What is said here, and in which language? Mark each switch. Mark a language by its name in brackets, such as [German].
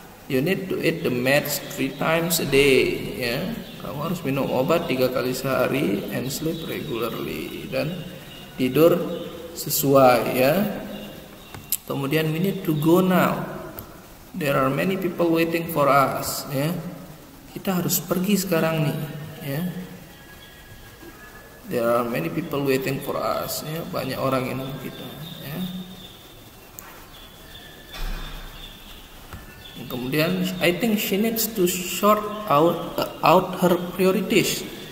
[English] You need to eat the meds 3 times a day ya. [Indonesian] Kamu harus minum obat 3 kali sehari [English] and sleep regularly, [Indonesian] dan tidur sesuai ya. Kemudian [English] we need to go now. There are many people waiting for us, ya. [Indonesian] Kita harus pergi sekarang nih, ya. [English] There are many people waiting for us, ya. [Indonesian] Banyak orang yang nunggu kita, ya. [English] Kemudian I think she needs to sort out her priorities.